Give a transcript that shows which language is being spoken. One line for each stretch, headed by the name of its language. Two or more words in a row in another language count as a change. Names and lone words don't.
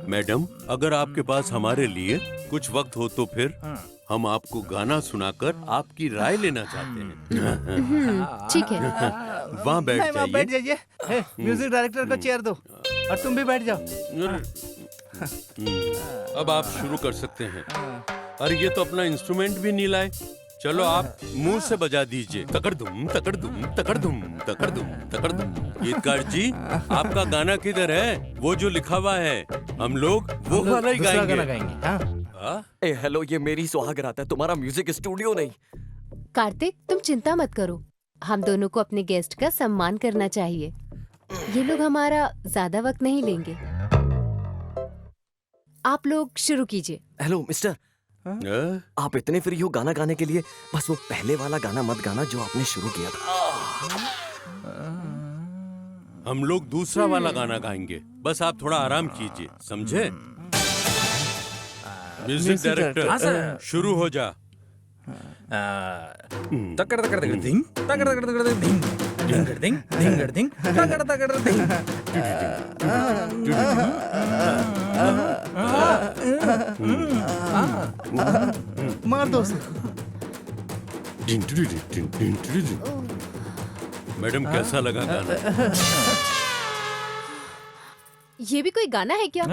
Hindi: मैडम, अगर आपके पास हमारे लिए कुछ वक्त हो तो फिर हम आपको गाना सुनाकर आपकी राय लेना चाहते हैं। ठीक है। वहाँ बैठ जाइए। जाइए।
English: music director
Hindi: को चेयर दो और तुम भी बैठ जाओ। अब आप शुरू कर सकते हैं। अरे ये तो अपना इंस्ट्रूमेंट भी नहीं लाए। चलो आप मुंह से बजा दीजिए। तकड़ दुम तकड़ दुम तकड़ दुम तकड़ दुम तकड़ दुम। गीतकार जी, आपका गाना किधर है? वो जो लिखा हुआ है, हम लोग वो वाला ही दूसरा गाना गाएंगे। हाँ? ए हेलो, ये मेरी सुहाग रात है, तुम्हारा
English: music studio
Hindi: नहीं। कार्तिक, तुम चिंता मत करो। हम दोनों को अपने गेस्ट का सम्मान करना चाहिए। ये लोग हमारा ज्यादा वक्त नहीं लेंगे। आप लोग शुरू कीजिए।
English: hello mister,
Hindi: आप इतने फ्री हो गाना गाने के लिए? बस वो पहले वाला गाना मत गाना जो आपने शुरू किया था। हम लोग दूसरा वाला गाना गाएंगे, बस आप थोड़ा आराम कीजिए, समझे?
English: music director,
Hindi: हाँ, सर। शुरू हो जा। तकड़ तकड़ तकड़ धिंग, तकड़ तकड़ तकड़ धिंग, धिंगड़ धिंग, धिंगड़ धिंग, तकड़ तकड़ धिंग। मार दो उसे। मैडम कैसा लगा गाना? ये भी कोई गाना है क्या?